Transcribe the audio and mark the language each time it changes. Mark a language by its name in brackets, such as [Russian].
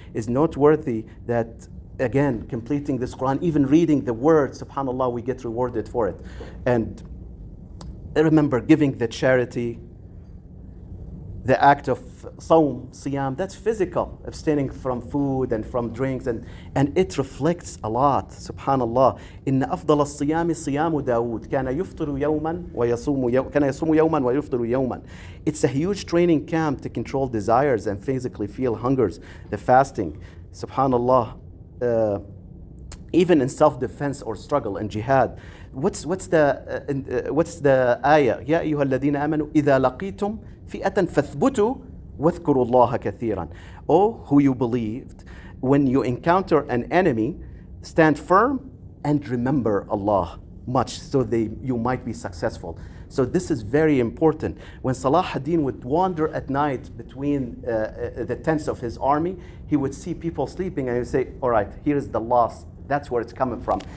[English] Is noteworthy that, again, completing this Quran, even reading the words, subhanAllah, we get rewarded for it. And remember, giving the charity, The act of صوم, siyam, that's physical, abstaining from food and from drinks, and it reflects a lot. Subhanallah. [Arabic] إن أفضل الصيام صيام داود كان يفطر يوما كان يصوم يوما ويفطر يوما. [English] It's a huge training camp to control desires and physically feel hungers. The fasting, Subhanallah. Even in self-defense or struggle and jihad. What's the ayah? [Arabic] يا أيها الذين آمنوا إذا لقيتم فئة فاثبتوا واذكروا الله كثيرا. [English] Oh, who you believed, when you encounter an enemy, stand firm and remember Allah much, so you might be successful. So this is very important. When Salah ad-Din would wander at night between the tents of his army, he would see people sleeping and he would say, all right, here's the loss. That's where it's coming from.